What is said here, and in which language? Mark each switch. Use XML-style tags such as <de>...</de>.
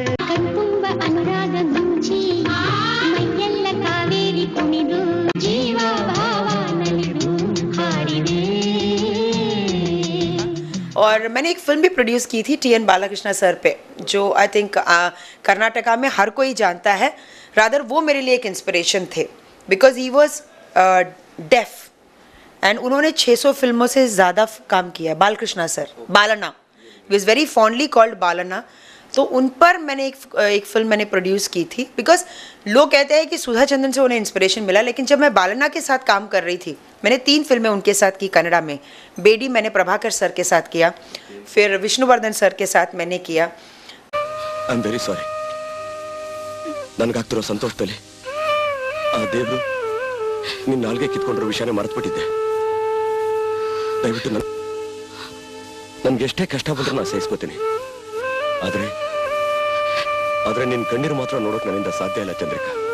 <kn>ಕಣ್ತುಂಬ ಅನುರಾಗ ಮುಂಚಿ ಮೈಯೆಲ್ಲ ಕಾವೇರಿ ಕುಣಿದು ಜೀವ ಭಾವ ನಲಿದು ಹಾಡಿದೆ.</kn> <hi>और मैंने एक फिल्म भी प्रोड्यूस की थी TN बालाकृष्णा सर पे, जो</hi> <en>I think</en> <hi>कर्नाटका में हर कोई जानता है। रादर वो मेरे लिए एक इंस्पिरेशन थे,</hi> <en>because he was deaf</en> <hi>and उन्होंने 600 फिल्मों से ज़्यादा काम किया है।</hi> <en>Balakrishna sir, Balana, he was very fondly called Balana.</en> <hi>तो उन पर मैंने एक फिल्म मैंने प्रोड्यूस की थी, बिकॉज लोग कहते हैं कि सुधा चंद्रन से उन्हें इंस्पिरेशन मिला, लेकिन जब मैं बालना के साथ काम कर रही थी, मैंने 3 फिल्में उनके साथ की कन्नड़ा में। बेडी मैंने प्रभाकर सर के साथ किया, फिर विष्णुवर्धन सर के साथ मैंने किया।</hi> <en>I am very sorry.</en> <kn>ನನಗಾಗ್ತಿರೋ ಸಂತೋಷದಲ್ಲಿ ಆ ದೇವರು ನಿನ್ನ ನಾಲ್ಗೆ ಕಿತ್ಕೊಂಡಿರೋ ವಿಷಯನೇ ಮರೆತುಬಿಟ್ಟಿದ್ದೆ. ದಯವಿಟ್ಟು ನನ್ಗೆ ಎಷ್ಟೇ ಕಷ್ಟ ಬಂದರೂ ನಾನು ಸಹಿಸ್ಕೋತೀನಿ. ಆದ್ರೆ ನಿನ್ನ ಕಣ್ಣೀರು ಮಾತ್ರ ನೋಡೋಕೆ ನನ್ನಿಂದ ಸಾಧ್ಯ ಇಲ್ಲ ಚಂದ್ರಿಕಾ.</kn>